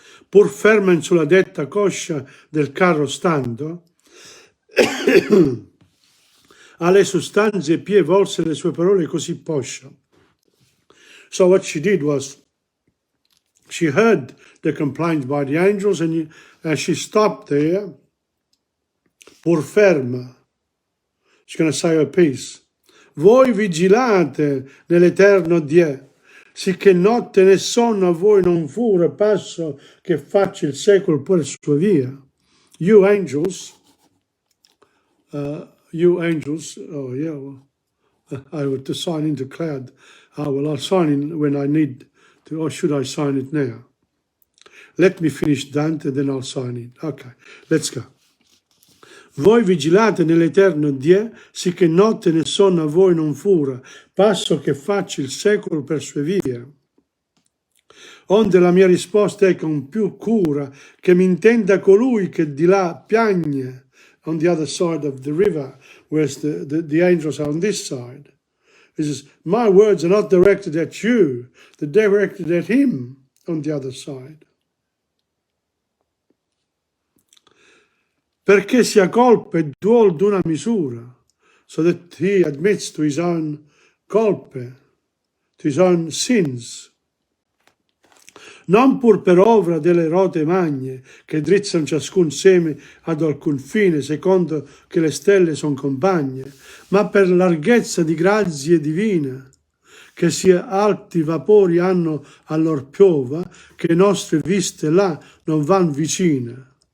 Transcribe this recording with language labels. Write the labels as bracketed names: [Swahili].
[Italian] Pur ferma sulla detta coscia del carro stando, alle sostanze pie volse le sue parole così poscia. [English] So what she did was, she heard the complaint by the angels, and she stopped there, [Italian] pur ferma. [English] She's going to say her piece. [Italian] Voi vigilate nell'eterno Dio, sicché notte né sonno a voi non fura, passo che faccia il secolo per sua via. [English] You angels, oh yeah, well, I would to sign into cloud. Oh, well, I'll sign in when I need to, or should I sign it now? Let me finish Dante, then I'll sign in. Okay, let's go. [Italian] Voi vigilate nell'eterno Dio, sicché notte né sonno a voi non fura, passo che faccia il secolo per sue vie. Onde la mia risposta è con più cura, che mi intenda colui che di là piagne, [English] on the other side of the river, whereas the angels are on this side. He says, my words are not directed at you, they're directed at him on the other side. [Italian] Perché sia colpa e duol d'una misura, [English] so that he admits to his own colpe, to his own sins. [Italian] Non pur per ovra delle rote magne, che drizzano ciascun seme ad alcun fine, secondo che le stelle son compagne, ma per larghezza di grazie divina, che sia alti vapori hanno a lor piova, che nostre viste là non van vicine.